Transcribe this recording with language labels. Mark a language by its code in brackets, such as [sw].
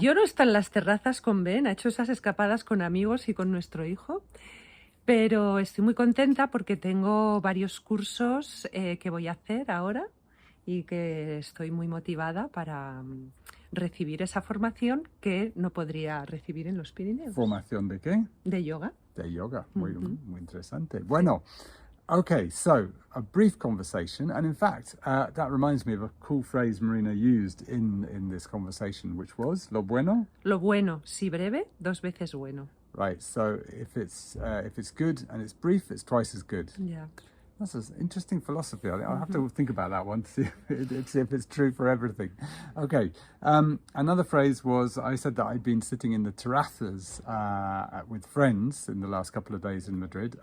[es] yo no estoy en las terrazas con Ben, ha hecho esas escapadas con amigos y con nuestro hijo, pero estoy muy contenta porque tengo varios cursos que voy a hacer ahora y que estoy muy motivada para recibir esa formación que no podría recibir en los Pirineos. ¿Formación de qué? De yoga. De yoga, muy interesante. [en] Bueno, okay, so a brief conversation, and in fact, that reminds me of a cool phrase Marina used in this conversation, which was, [es] lo bueno? Lo bueno, si breve, 2 veces bueno. [en] Right, so if it's good and it's brief, it's twice as good. Yeah. That's an interesting philosophy. I'll have to think about that one to see if it's true for everything. Okay. Another phrase was, I said that I'd been sitting in the terrazas with friends in the last couple of days in Madrid.